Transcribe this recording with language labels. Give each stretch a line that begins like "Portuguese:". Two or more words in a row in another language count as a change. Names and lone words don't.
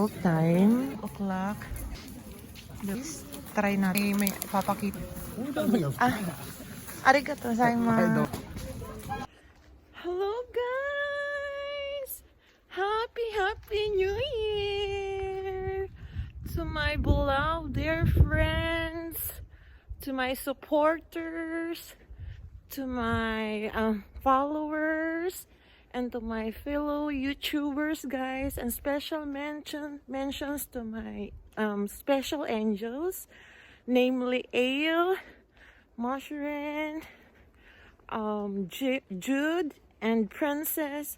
English: 12 time o'clock. Let's try
Filipino: natin. May papakita.
Japanese: ありがとうございます.
English: Hello guys! Happy New Year! To my beloved dear friends, to my supporters, to my followers, and to my fellow YouTubers, guys, and special mentions to my special angels, namely Ale, Mushrin, Jude, and Princess.